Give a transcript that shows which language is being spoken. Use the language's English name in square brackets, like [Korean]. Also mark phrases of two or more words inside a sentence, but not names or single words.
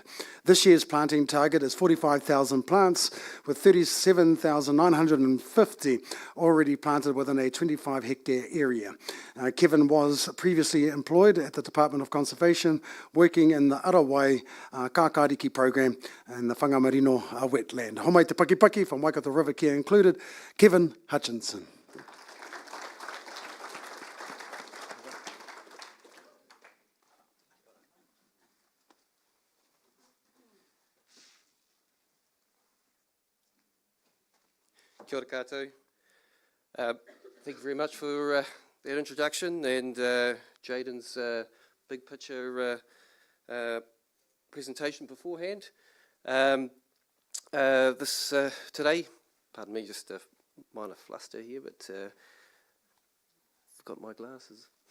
[English] This year's planting target is 45,000 plants, with 37,950 already planted within a 25-hectare area. Kevin was previously employed at the Department of Conservation, working in the Arawai Kākāriki program in the Whangamarino wetland. [Māori] Homai te pakipaki [English] from Waikato River Care included, Kevin Hutchinson. [Māori] Kia ora koutou. [English] Thank you very much for that introduction and Jaden's big picture presentation beforehand. This today, pardon me, just a minor fluster here, but I've got my glasses.